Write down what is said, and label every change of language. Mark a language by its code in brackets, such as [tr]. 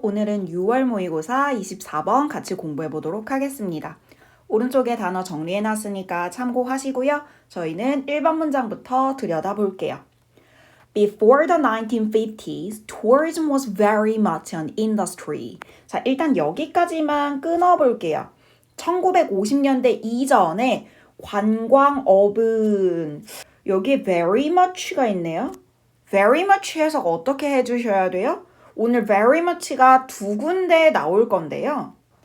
[ko] 오늘은 6월 모의고사 24번 같이 공부해 보도록 하겠습니다. 오른쪽에 단어 정리해 놨으니까 참고하시고요. 저희는 1번 문장부터 들여다볼게요. [en] Before the 1950s, tourism was very much an industry. [ko] 자, 일단 여기까지만 끊어볼게요. 1950년대 이전에 관광업은 여기에 very much가 있네요. very much 해석 어떻게 해주셔야 돼요? 오늘 very much가 두 군데 나올 건데요.